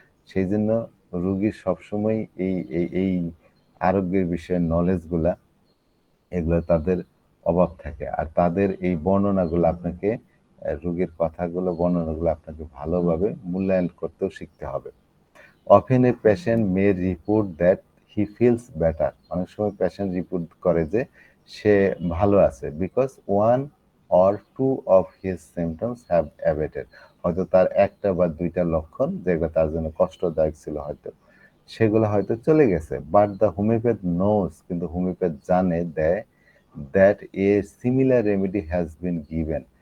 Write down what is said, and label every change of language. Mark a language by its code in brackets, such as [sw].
[bn] সেই জন্য রোগীর সবসময় এই এই এই আরোগ্যের বিষয়ে নলেজ গুলা এগুলো তাদের অভাব থাকে, আর তাদের এই বর্ণনাগুলো আপনাকে রোগীর কথাগুলো বর্ণনাগুলো আপনাকে ভালোভাবে মূল্যায়ন করতেও শিখতে হবে। [en] Often a patient may report that he feels better। [bn] অনেক সময় পেশেন্ট রিপোর্ট করে যে সে ভালো আছে, [en] Because one or two of his symptoms have abated. [bn] হয়তো তার একটা বা দুইটা লক্ষণ যেগুলো তার জন্য কষ্টদায়ক ছিল হয়তো সেগুলো হয়তো চলে গেছে। [en] but the homeopath knows, [bn] কিন্তু হোমিওপ্যাথ জানে [en] That a similar remedy has been given.